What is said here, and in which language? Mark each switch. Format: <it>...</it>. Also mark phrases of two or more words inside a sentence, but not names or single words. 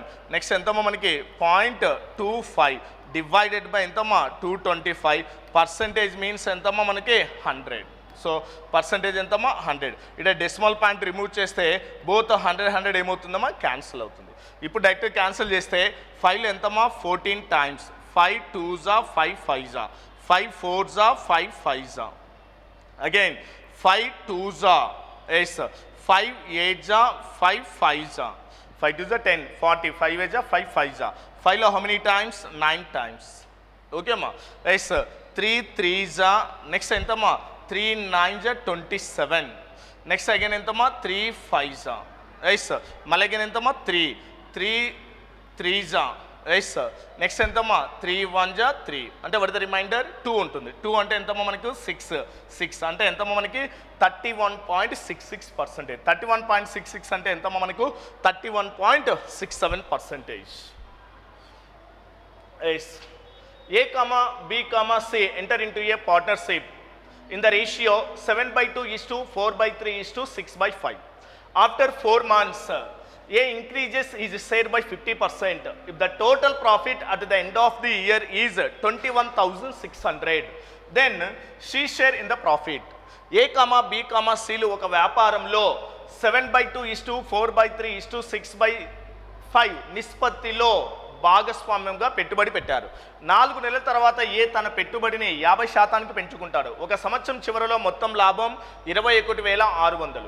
<te>నెక్స్ట్ ఎంతమ్మా మనకి 0.25</te> <en>divided by</en> <te>ఎంతమ్మా 225.</te> <en>percentage means</en> <te>ఎంతమ్మా మనకి 100. సో పర్సంటేజ్ ఎంతమ్మా 100. ఇక్కడ</te> <en>decimal point remove</en> <te>చేస్తే బోత్ 100 ఏమవుతుందమ్మా క్యాన్సిల్ అవుతుంది. ఇప్పుడు</te> <en>direct cancel</en> <te>చేస్తే 5లో ఎంతమ్మా 14 టైమ్స్, 5 2s 5 5s 5 4s 5 5s అగైన్ 5 2s 5 8s 5 5s 5 2s 10 40 5 8s 5 5s 5లో</te> <en>how many times 9 times.</en> <te>ఓకేమ్మా. ఎస్ 3 3s నెక్స్ట్ ఎంతమ్మా 3 9s 27.</te> <en>next again</en> <te>ఎంతమ్మా 3 5s. ఎస్ మళ్ళీ అగైన్ ఎంతమ్మా 3 3s. ఎస్ నెక్స్ట్ ఎంతమ్మా 3 1s 3 అంటే</te> <en>what the remainder</en> <te>2 ఉంటుంది. 2 అంటే ఎంతమ్మా మనకు 6 అంటే ఎంతమ్మా మనకి 31.66%. 31.66 అంటే ఎంతమ్మా మనకు 31.67%.</te> <en>ఎస్ A, B, C enter into a partnership in the ratio 7/2:4/3:6/5. After 4 months, A increases his share by 50%. If the total profit at the end of the year is 21,600, then she share in the profit. A,</en> <te>B, Cలు ఒక వ్యాపారంలో 7/2:4/3:6/5 నిష్పత్తిలో భాగస్వామ్యంగా పెట్టుబడి పెట్టారు. 4 నెలల తర్వాత ఏ తన పెట్టుబడిని 50% పెంచుకుంటాడు. ఒక సంవత్సరం చివరిలో మొత్తం లాభం 21,600.</te>